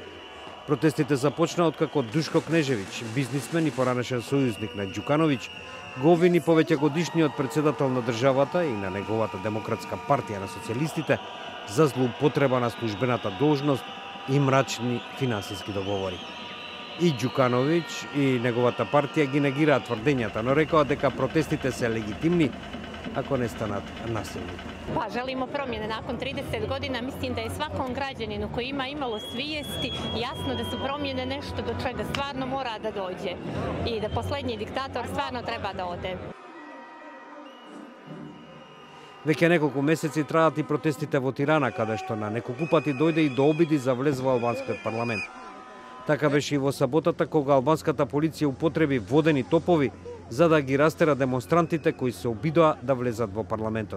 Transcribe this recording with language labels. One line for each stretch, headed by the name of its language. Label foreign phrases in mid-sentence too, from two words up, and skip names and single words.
Macedonian: Протестите започнаа откако Душко Кнежевиќ, бизнисмен и поранешен сојузник на Ѓукановиќ, го обвини повеќегодишниот председател на државата и на неговата Демократска партија на социјалистите за злоупотреба на службената должност и мрачни финансиски договори. И Ѓукановиќ и неговата партија ги негираат тврдењата, но рекоа дека протестите се легитимни ако не станат насилни.
Serbian: Pa želimo promjene nakon 30 godina. Mislim da je svakom građaninu koji ima imalo svijesti jasno da su promjene nešto do čega stvarno mora da dođe i da posljednji diktator stvarno treba da ode.
Macedonian: Веќе неколку месеци траат и протестите во Тирана, каде што на неколку пати дојде и до обиди за влез во албанскиот парламент. Така беше и во саботата кога албанската полиција употреби водени топови за да ги растера демонстрантите кои се обидоа да влезат во парламентот.